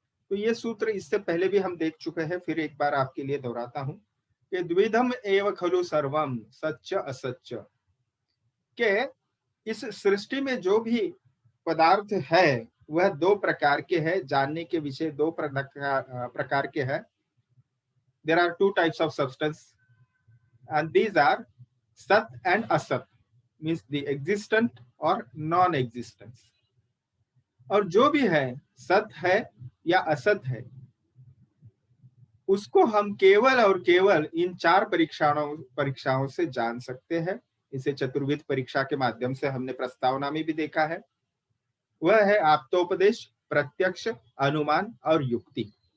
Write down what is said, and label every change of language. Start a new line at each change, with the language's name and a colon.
Hindi: तो ये सूत्र इससे पहले भी हम देख चुके हैं, फिर एक बार आपके लिए दोहराता हूं कि
Sanskrit: द्विधम एव खलु सर्वम सच्च असच्च,
Hindi: के इस सृष्टि में जो भी पदार्थ है वह 2 प्रकार के हैं, जानने के विषय 2 प्रकार के हैं।
English: There are 2 types of substance and these are sat and asat, means the existent और non existence.
Hindi: और जो भी है सत है या असत है, उसको हम केवल और केवल इन 4 परीक्षाओं से जान सकते हैं। इसे चतुर्विध परीक्षा के माध्यम से हमने प्रस्तावना में भी देखा है। वह है आप्तोपदेश, प्रत्यक्ष, अनुमान और युक्ति।